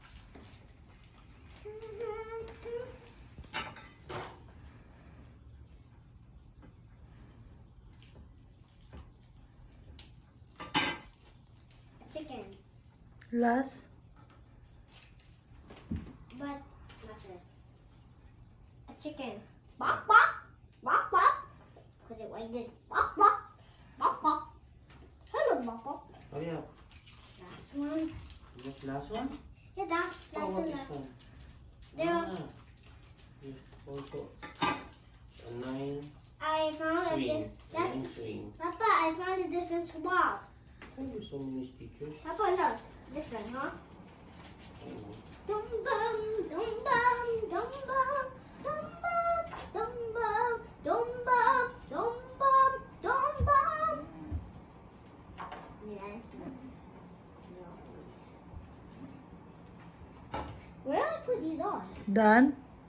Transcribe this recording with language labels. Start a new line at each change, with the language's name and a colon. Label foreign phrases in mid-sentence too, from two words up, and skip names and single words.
English: A chicken, Last. but that's it. A chicken. Bok bok, bok bok. Put it like this. Bok bok, bok bok. Hello, bok bok. Oh yeah. Last one. This last one? Yeah, that's Oh, what the is last. one? There. Ah. Yes, also a 9 I found a swing. That, 9 swing. Papa, I found a different swap. Oh, there's so many stickers. Papa, look. Different, huh? I know. Dum bum, dum bum, dum bum, dum bum, dum bum, dum bum, dum bum, dum bum. Yeah. Where do I put these on? Done.